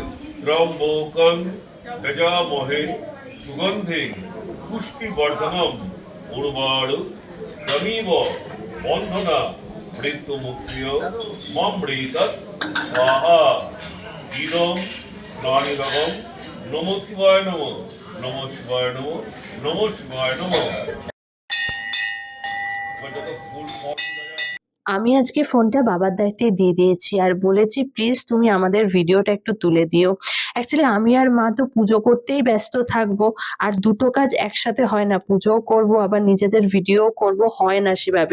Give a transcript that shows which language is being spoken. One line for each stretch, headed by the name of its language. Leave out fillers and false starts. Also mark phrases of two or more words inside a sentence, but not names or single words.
Sanskrit: ত্রম্বকং যজামহে সুগন্ধে পুষ্টিবর্ধনম উর্বারু তমিব বন্ধনা মৃত্যুমুক্ষিয় মমৃতৎ স্বাহা ইদং স্নানিরহম নমঃ শিবায় নমঃ নমঃ শিবায় নমঃ নমঃ শিবায় নমঃ।
Bangla: আমি আজকে ফোনটা বাবার দায়িত্বে দিয়ে দিয়েছি আর বলেছি প্লিজ তুমি আমাদের ভিডিওটা একটু তুলে দিও। অ্যাকচুয়ালি আমি আর মা তো পুজো করতেই ব্যস্ত থাকবো, আর দুটো কাজ একসাথে হয় না, পুজোও করব আবার নিজেদের ভিডিও করব, হয় না সেভাবে।